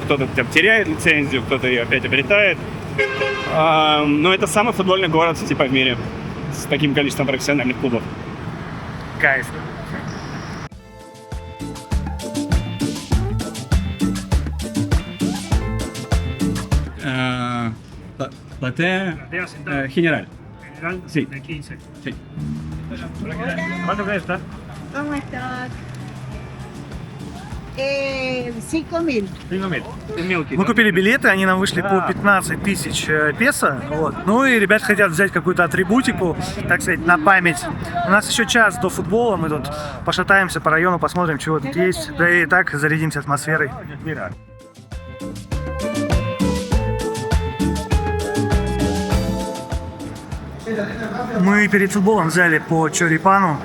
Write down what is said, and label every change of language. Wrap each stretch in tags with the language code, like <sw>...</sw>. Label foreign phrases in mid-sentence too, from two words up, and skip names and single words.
<ru>Кто-то там теряет лицензию, кто-то ее опять обретает. Но это самый футбольный город типа в мире с таким количеством профессиональных клубов. Кайф. Латте Генераль.</ru> <es>Sí. Sí. ¿Cuánto crees, está? ¿Cómo estás? 5.000.</es> <ru>Мы купили билеты, они нам вышли по 15 тысяч песо. Вот. Ну и ребят хотят взять какую-то атрибутику, так сказать, на память. У нас еще час до футбола, мы тут пошатаемся по району, посмотрим, чего тут есть. Да и так зарядимся атмосферой. Мы перед футболом взяли по чорипану.</ru>